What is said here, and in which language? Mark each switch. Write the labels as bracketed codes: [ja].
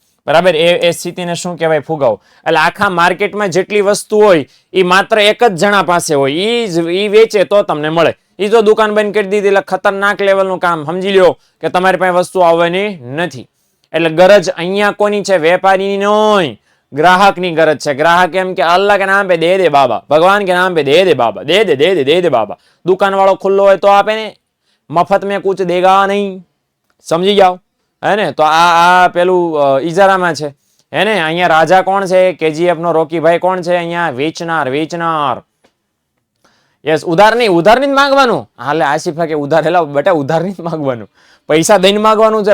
[gu] બરાબર, એ સ્થિતિને શું કહેવાય? ફુગાવો. એટલે આખા માર્કેટમાં જેટલી વસ્તુ હોય એ માત્ર એક જ જણા પાસે હોય, ઈ વેચે તો તમને મળે. એ જો દુકાન બંધ કરી દીધી એટલે ખતરનાક લેવલનું કામ. સમજી લ્યો કે તમારી પાસે વસ્તુ આવવાની નથી. એટલે ગરજ અહીંયા કોની છે? વેપારીની નહીં, ग्राहक ની ગરજ છે. ગ્રાહક એમ કે [hi] અલ્લાહ કે નામ पे दे दे बाबा, भगवान के नाम पे दे दे बाबा, दे दे बाबा. [gu] દુકાન વાળો ખુલ્લો હોય તો આપે ને, મફત [hi] में कुछ देगा नहीं. [gu] સમજી જાઓ હે ને. તો આ પેલું ઈજારામાં છે હે ને. અહીંયા રાજા કોણ છે? KGF નો રોકીભાઈ કોણ છે? અહીંયા વેચનાર. યસ, ઉધાર નહીં જ માંગવાનું. હાલે આસિફા કે ઉધાર, હેલા બેટા ઉધાર નહીં જ માંગવાનું, પૈસા દઈને માંગવાનું છે.